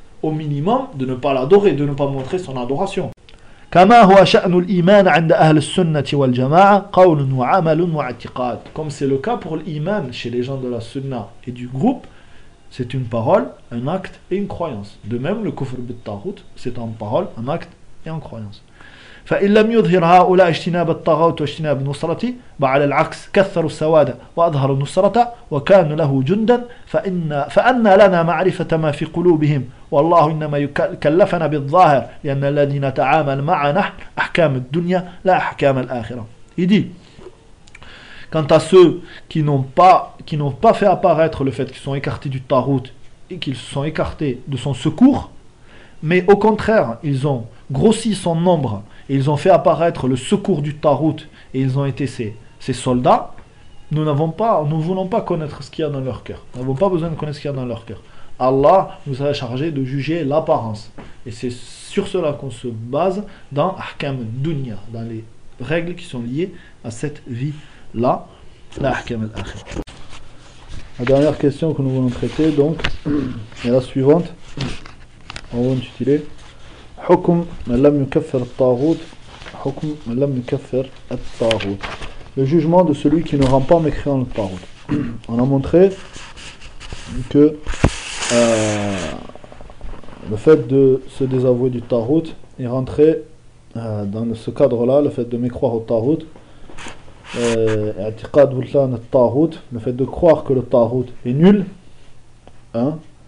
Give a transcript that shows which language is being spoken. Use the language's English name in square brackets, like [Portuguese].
[French] Au minimum de ne pas l'adorer, de ne pas montrer son adoration. Comme c'est le cas pour l'iman chez les gens de la sunna et du groupe, c'est une parole, un acte et une croyance. De même, le kufr bit-taghut, c'est en parole, un acte et en croyance. [Arabic] فإن لم يظهر هؤلاء اجتناب الطاغوت واجتناب النصرة بعلى العكس كثروا السواد وأظهروا النصرة وكانوا له جندا فأنا لنا معرفة ما في قلوبهم والله إنما كلفنا بالظاهر لأن الذي نتعامل معنا أحكام الدنيا لا أحكام الآخرة. [French] Il dit, quant à ceux qui n'ont pas fait apparaître le fait qu'ils sont écartés du tarout et qu'ils se sont écartés de son secours, mais au contraire, ils ont grossi son nombre. Et ils ont fait apparaître le secours du Tarout et ils ont été ces soldats. Nous ne voulons pas connaître ce qu'il y a dans leur cœur. Nous n'avons pas besoin de connaître ce qu'il y a dans leur cœur. Allah nous a chargé de juger l'apparence. Et c'est sur cela qu'on se base dans Ahkam Dunya, dans les règles qui sont liées à cette vie-là, la Ahkam al-Akhir. La dernière question que nous voulons traiter, donc, est la suivante. On va intituler [Arabic] حكم من لم يكفر الطاغوت حكم من لم يكفر الطاغوت. [French] Le jugement de celui qui ne rend pas mécréant le tagout. On a montré que le fait de se désavouer du tagout est rentré dans ce cadre-là, le fait de mécroire au tagout. Le fait de croire que le tagout est nul. Hein.